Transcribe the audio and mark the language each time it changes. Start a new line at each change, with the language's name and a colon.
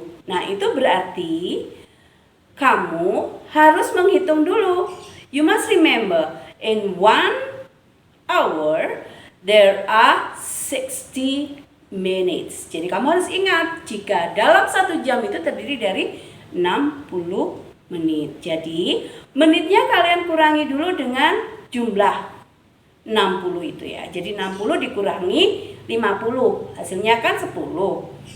Indonesian: Nah, itu berarti kamu harus menghitung dulu.
English: You must remember in 1 hour there are 60 minutes.
Indonesian: Jadi kamu harus ingat, jika dalam 1 jam itu terdiri dari 60 menit. Jadi menitnya kalian kurangi dulu dengan jumlah 60 itu ya. Jadi 60 dikurangi 50, hasilnya kan 10.